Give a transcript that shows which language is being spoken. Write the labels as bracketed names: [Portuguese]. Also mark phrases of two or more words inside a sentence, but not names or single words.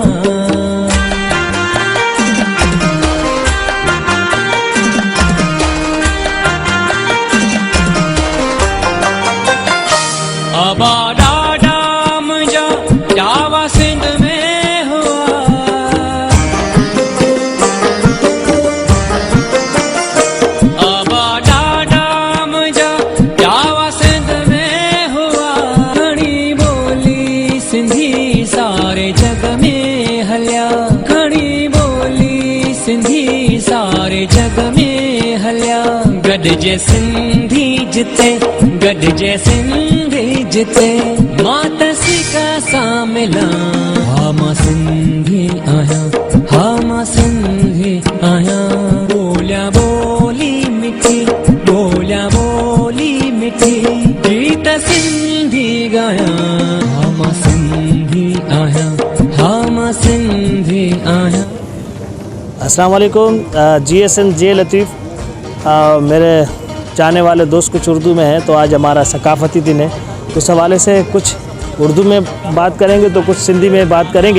[Sindhi] अबादा डाम जा जावा सिंध में हुआ, अबादा डाम जा जावा सिंध में हुआ। घणी बोली सिंधी सारे जग में हलिया, घणी बोली सिंधी सारे जग में हलिया। गॾिजे सिंधी जिते, गॾिजे सिंधी जिते, मात सिका सां मिला। हम सिंधी आया, हम सिंधी आया, बोलिया बोली मिठी, बोलिया बोली मिठी, गीत सिंधी गाया। हम सिंधी आया, हम सिंधी आया। [Arabic] السلام عليكم. [Hindi] GSM जे लतीफ़, मेरे चाहने वाले दोस्त कुछ उर्दू में हैं, तो आज हमारा सकाफ़ती दिन है। उस हवाले से कुछ उर्दू में बात करेंगे तो कुछ सिंधी में बात करेंगे।